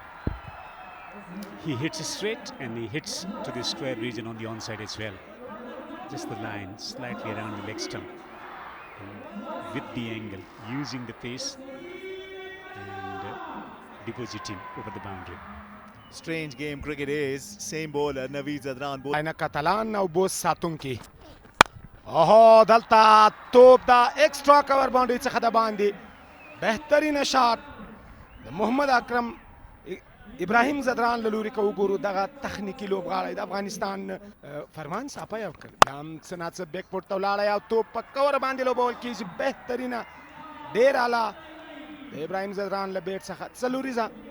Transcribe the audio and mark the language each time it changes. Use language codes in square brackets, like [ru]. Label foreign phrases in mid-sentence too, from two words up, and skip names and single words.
[en] he hits it straight, and he hits to the square region on the onside as well. Just the line, slightly around the leg stump. And with the angle, using the pace and depositing over the boundary. Strange game cricket is. Same bowler, Naveed Zadran. Aina Catalan [ps] او بوس ساتونکي اوهو دلته توپ دا [en] extra cover boundary [ps] څخه د باندې بهترینه شاټ د محمد اکرم ابراهیم زدران له لوري که وګورو دغه تخنیکي لوبغاړی د افغانستان فرمان صافه یې وکړ دا هم څه ناڅه [en] back foot [ps] ته ولاړی او توپ په کور باندې لوبول کېږي بهترینه ډېر اعلی د ابراهیم زدران له بیټ څخه څلوریزه